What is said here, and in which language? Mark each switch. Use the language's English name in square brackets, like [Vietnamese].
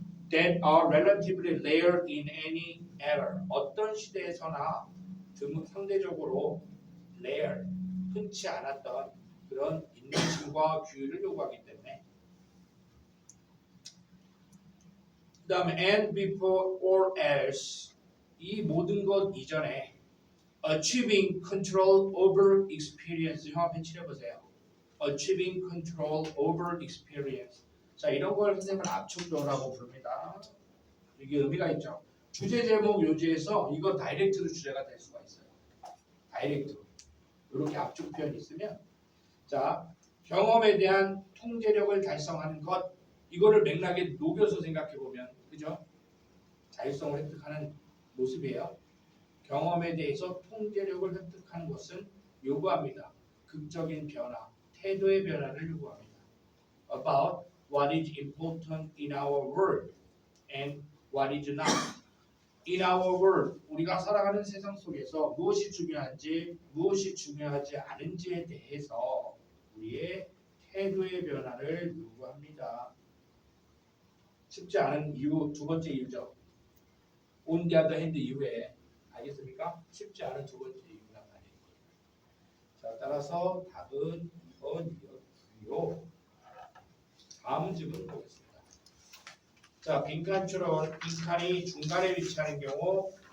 [English] That are relatively rare in any era. [Korean] 어떤 시대에서나 상대적으로 rare, 흔치 않았던 그런 인내심과 규율을 요구하기 때문에 그 다음에 [English] and before all else [Korean] 이 모든 것 이전에 [English] achieving control over experience [Korean] 형 앞에 칠해보세요. [English] achieving control over experience [Korean] 자 이런 걸 선생님은 압축도라고 부릅니다. 이게 의미가 있죠. 주제 제목 요지에서 이거 다이렉트로 주제가 될 수가 있어요. 다이렉트로 이렇게 압축 표현이 있으면 자 경험에 대한 통제력을 달성하는 것 이거를 맥락에 녹여서 생각해 보면 그죠? 자율성을 획득하는 모습이에요. 경험에 대해서 통제력을 획득하는 것은 요구합니다. 극적인 변화, 태도의 변화를 요구합니다. [English] About what is important in our world and what is not. In our world, [Korean] 우리가 살아가는 세상 속에서 무엇이 중요한지, 무엇이 중요하지 않은지에 대해서 우리의 태도의 변화를 요구합니다. 쉽지 않은 이유, 두 번째 이유죠. [English] On the other hand [Korean] 이후에 알겠습니까? 쉽지 않은 두 번째 이유란 말이에요. 자, 따라서 답은 2번이었고요. 다음 문제는 보겠습니다. 자, 빈칸처럼 빈칸이 중간에 위치하는 경우